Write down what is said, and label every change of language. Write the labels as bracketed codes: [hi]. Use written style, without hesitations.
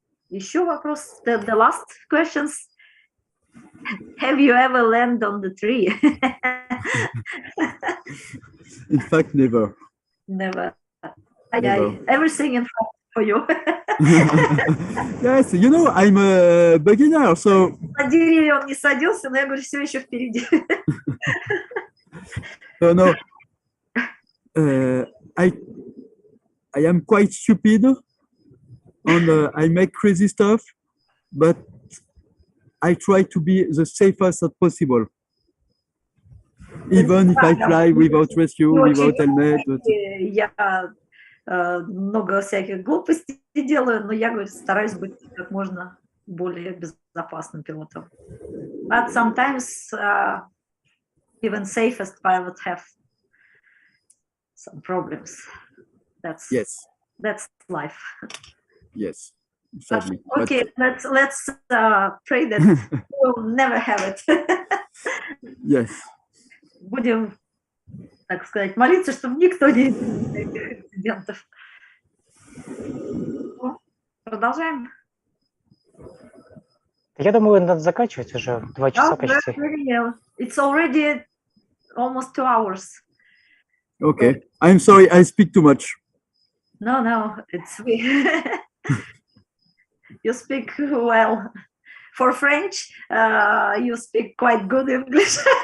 [ru] Еще вопрос, [en] the last questions. Have you ever landed on the tree? In fact, never. Never. Never. Everything in front for you. Yes, you know, I'm a beginner, so... [ru] На деревья он не садился, но я говорю, все еще впереди. [en] So no, I am quite stupid, and I make crazy stuff, but I try to be the safest as possible. Even if I fly without rescue, without helmet. But... [ru] Я много всяких глупостей делаю, но я, говорю, стараюсь быть как можно более безопасным пилотом. [en] But sometimes even safest pilots have some problems. That's life. Yes, sadly. Okay, but... let's pray that we'll never have it. Yes. [ru] Будем, так сказать, молиться, чтобы никто не имел таких инцидентов. Продолжаем. Я думаю, надо заканчивать уже 2 часа почти. [en] It's already almost 2 hours. Okay, I'm sorry, I speak too much. No, it's you speak well. For French, you speak quite good English.